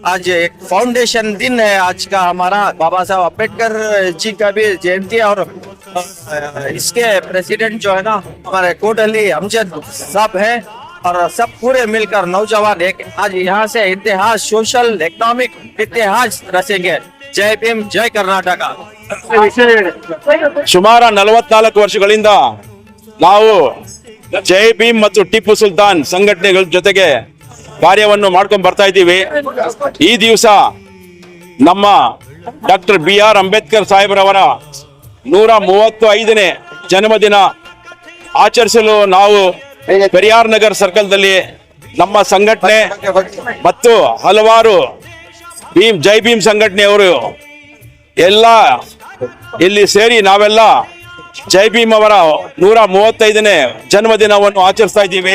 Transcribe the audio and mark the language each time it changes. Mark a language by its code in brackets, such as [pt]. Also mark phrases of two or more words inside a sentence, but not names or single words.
[hi] आज एक फाउंडेशन दिन है आज का हमारा, बाबा साहब अम्बेडकर जी का भी जयंती है। और इसके प्रेसिडेंट जो है ना हमारे कोटली अमजद साहब है, और सब पूरे मिलकर नौजवान एक आज यहाँ से इतिहास, [en] social economic [hi] इतिहास रचेंगे। जय भीम, जय कर्नाटಕ। [kn] ಸುಮಾರು 44 ವರ್ಷಗಳಿಂದ ನಾವು ಜೈ ಭೀಮ್ ಮತ್ತು ಟಿಪ್ಪು ಸುಲ್ತಾನ್ ಸಂಘಟನೆಗಳ ಜೊತೆಗೆ ಕಾರ್ಯವನ್ನು ಮಾಡ್ಕೊಂಡು ಬರ್ತಾ ಇದ್ದೀವಿ. ಈ ದಿವಸ ನಮ್ಮ ಡಾಕ್ಟರ್ BR ಅಂಬೇಡ್ಕರ್ ಸಾಹೇಬ್ರವರ 135ನೇ ಜನ್ಮದಿನ ಆಚರಿಸಲು ನಾವು ಪೆರಿಯಾರ್ ನಗರ್ ಸರ್ಕಲ್ದಲ್ಲಿ ನಮ್ಮ ಸಂಘಟನೆ ಮತ್ತು ಹಲವಾರು ಜೈ ಭೀಮ್ ಸಂಘಟನೆಯವರು ಎಲ್ಲ ಇಲ್ಲಿ ಸೇರಿ ನಾವೆಲ್ಲ ಜೈ ಭೀಮ್ ಅವರ 135ನೇ ಜನ್ಮದಿನವನ್ನು ಆಚರಿಸ್ತಾ ಇದ್ದೀವಿ.